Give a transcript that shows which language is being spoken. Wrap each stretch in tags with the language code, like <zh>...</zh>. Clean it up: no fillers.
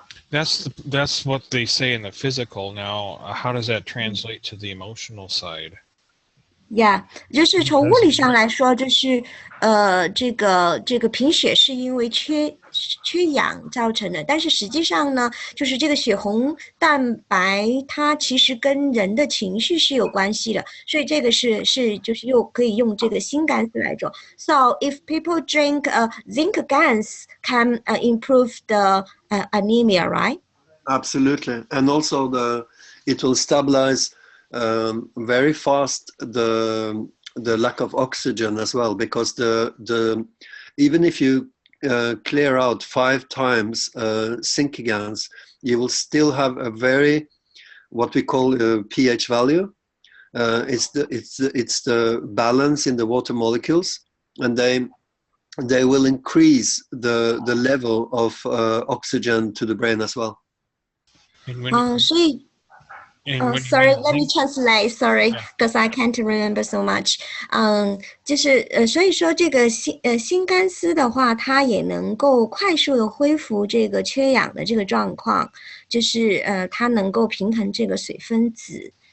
<en>That's what they say in the physical. Now, how does that translate to the emotional side?</en> <zh>Yeah， 就是从物理上来说，就是这个贫血是因为缺氧造成的，但是实际上呢，就是这个血红蛋白它其实跟人的情绪是有关系的，所以这个是就是又可以用这个锌酐丝来做。</zh> <en>So if people drink zinc gans can improve the anemia, right? Absolutely, and also it will stabilize very fast the lack of oxygen as well, because even if you clear out 5 times zinc gans, you will still have a very what we call a pH value. It's the balance in the water molecules, and they will increase the level of oxygen to the brain as well. Sorry, let me translate. Sorry, because I can't remember so much.</en> <zh>就是所以说这个锌酐丝的话，它也能够快速的恢复这个缺氧的这个状况，就是它能够平衡这个水分子。</zh>